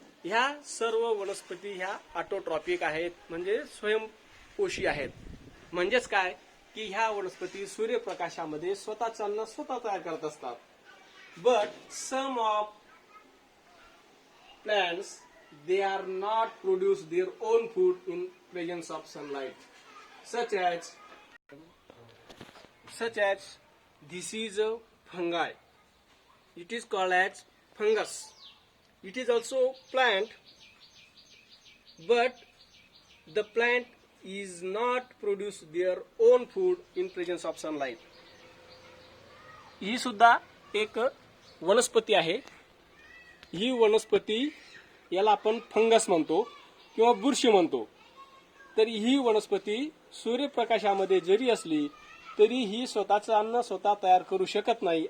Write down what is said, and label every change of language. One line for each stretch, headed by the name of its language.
Marathi: ह्या सर्व वनस्पती ह्या ऑटोट्रॉपिक आहेत, म्हणजे स्वयंपोषी आहेत. म्हणजेच काय की ह्या वनस्पती सूर्यप्रकाशामध्ये स्वतःचं अन्न स्वतः तयार करत असतात.
English: But some of plants they are not produce their own food in presence of sunlight, such as this is a fungi. It is called as fungus. It is also plant, but the plant is not produce their own food in presence of sunlight.
Marathi: ही सुद्धा एक वनस्पती आहे. ही वनस्पती याला आपण fungus म्हणतो किंवा बुरशी म्हणतो. तर ही वनस्पती सूर्यप्रकाशामध्ये जरी असली तरी ही स्वतःचं अन्न स्वतः तयार करू शकत नाही.